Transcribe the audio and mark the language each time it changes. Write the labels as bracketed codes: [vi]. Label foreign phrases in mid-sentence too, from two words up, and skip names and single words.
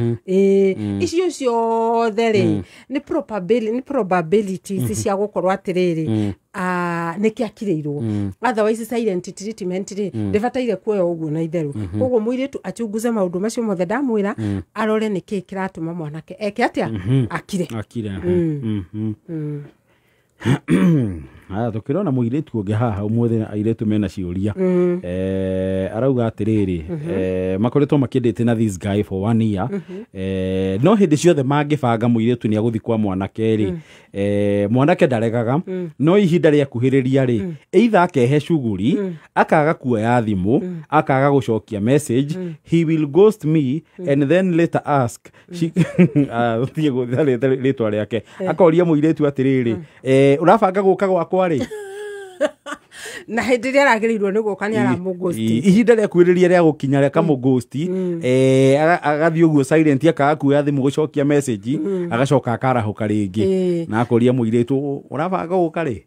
[ki] icio ciothe rĩ nĩ probabilities cia gũkorwo atĩrĩrĩ nĩkĩ akirĩirwo [en] otherwise silent treatment [ki] rĩ ndĩbataire kuoya ũguo na itherũ koguo mũirĩtu achunguze maũndũ macio mothe ndamwĩra arore nĩkĩ kĩratũma mwanake eke atĩa akire tukirona muiritu ungi haha umuthi airetu mena ciuria arauga atiriri makoretwo makiendete na [en] this guy for 1 year [ki] no hindi ciothe mangibanga muiritu ni aguthi kwa mwanake ri mwanake ndaregaga no ihinda ria kuhiriria ri either akehe shuguri akaga kuoya thimu akaga gucokia message [en] he will ghost me and then later ask [ki] thie gutharite ritwa riake akoria muiritu atiriri urabanga guka gwakwa ri na hindi ria aragirirwo ni guka ni aramugosti ihinda ria kwiriria ria gukinya ria kamugosti agathie uguo silent akaga kuoya thimu gucokia message agacoka akarahuka ringi na akoria muiritu urabanga guka ri